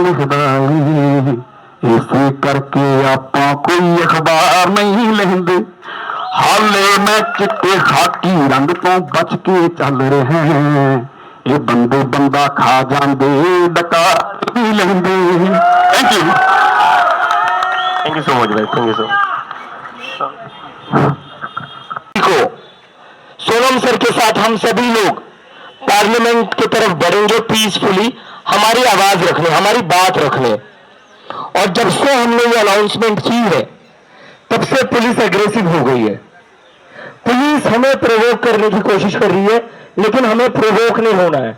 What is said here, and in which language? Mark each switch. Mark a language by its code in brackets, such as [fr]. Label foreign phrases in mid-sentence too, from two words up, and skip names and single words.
[pa] ਲਿਖਦਾ ਏ ਇਸੇ ਕਰਕੇ ਆਪਾਂ ਕੋਈ ਅਖ਼ਬਾਰ ਨਹੀਂ ਲੈਂਦੇ ਹਾਲੇ ਮੈਂ ਚਿੱਟੇ ਖ਼ਾਕੀ ਰੰਗ ਤੋਂ ਬਚ ਕੇ ਚੱਲ ਰਿਹਾ ਏ ਬੰਦੇ ਬੰਦਾ ਖਾ ਜਾਂਦੇ ਡੱਕਾ ਨਹੀਂ ਲੈਂਦੇ [en] Thank you so much [pa] भाई [en] Thank you so much [hi] सोनम सर के साथ हम सभी लोग पार्लियामेंट की तरफ बढ़ेंगे पीसफुली, हमारी आवाज रखने, हमारी बात रखने। और जब से हमने ये अनाउंसमेंट की है तब से पुलिस एग्रेसिव हो गई है। पुलिस हमें प्रोवोक करने की कोशिश कर रही है, लेकिन हमें प्रोवोक नहीं होना है।